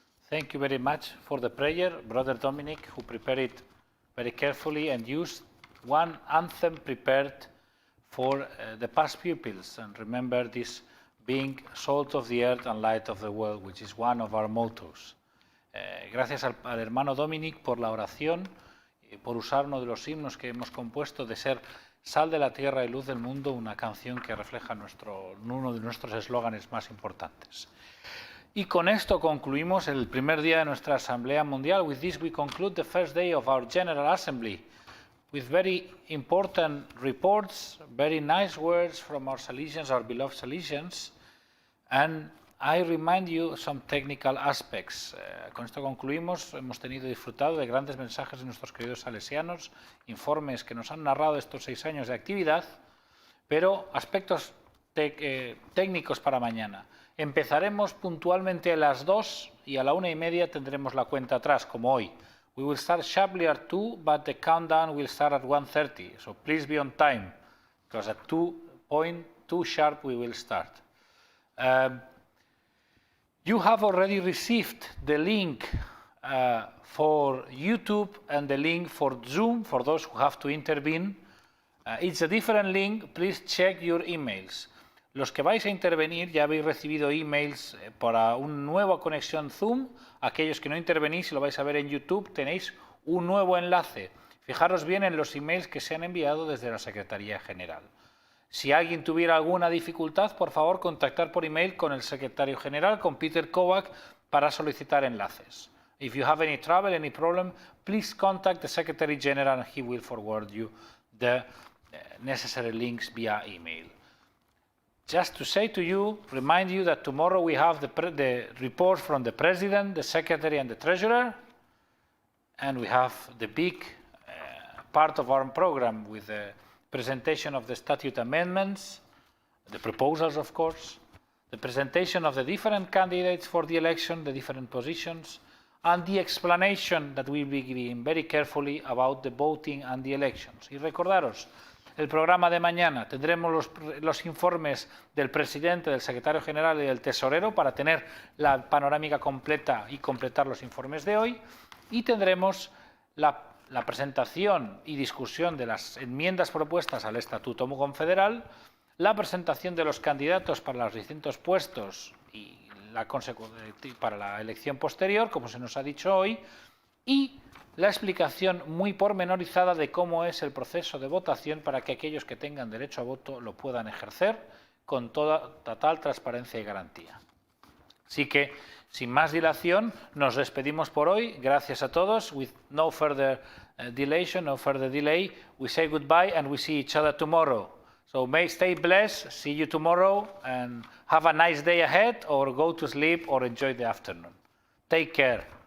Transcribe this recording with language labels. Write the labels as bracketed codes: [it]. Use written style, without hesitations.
[en] Thank you very much for the prayer, Brother Dominic, who prepared it very carefully and used one anthem prepared for the past pupils. And remember this being salt of the earth and light of the world, which is one of our mottos. [es] Gracias al hermano Dominic por la oración, por usar uno de los himnos que hemos compuesto de ser sal de la tierra y luz del mundo, una canción que refleja uno de nuestros eslóganes más importantes. Y con esto concluimos el primer día de nuestra Asamblea Mundial. [en] With this we conclude the first day of our General Assembly with very important reports, very nice words from our Salesians, our beloved Salesians. And I remind you some technical aspects. [es] Con esto concluimos. Hemos disfrutado de grandes mensajes de nuestros queridos salesianos, informes que nos han narrado estos 6 años de actividad, pero aspectos técnicos para mañana. Empezaremos puntualmente a las 2 y a la 1:30 tendremos la cuenta atrás, como hoy. [en] We will start sharply at 2, but the countdown will start at 1:30. So please be on time, because at 2:2 sharp we will start. You have already received the link for YouTube and the link for Zoom, for those who have to intervene. It's a different link, please check your emails. [es] Los que vais a intervenir ya habéis recibido emails para una nueva conexión Zoom. Aquellos que no intervenís y lo vais a ver en YouTube, tenéis un nuevo enlace. Fijaros bien en los emails que se han enviado desde la Secretaría General. Si alguien tuviera alguna dificultad, por favor, contactar por email con el Secretario General, con Peter Kovac, para solicitar enlaces. [en] If you have any trouble, any problem, please contact the Secretary General and he will forward you the necessary links via email. Just to say to you, remind you that tomorrow we have the report from the President, the Secretary and the Treasurer, and we have the big part of our program with the presentation of the statute amendments, the proposals of course, the presentation of the different candidates for the election, the different positions, and the explanation that we will be giving very carefully about the voting and the elections. [es] Y recordaros, el programa de mañana tendremos los informes del presidente, del secretario general y del tesorero para tener la panorámica completa y completar los informes de hoy, y tendremos la presentación y discusión de las enmiendas propuestas al Estatuto Confederal, la presentación de los candidatos para los distintos puestos y para la elección posterior, como se nos ha dicho hoy, y la explicación muy pormenorizada de cómo es el proceso de votación para que aquellos que tengan derecho a voto lo puedan ejercer con total transparencia y garantía. Así que, sin más dilación, nos despedimos por hoy. Gracias a todos. [en] With no further delay, we say goodbye and we see each other tomorrow. So may stay blessed, see you tomorrow, and have a nice day ahead, or go to sleep or enjoy the afternoon. Take care.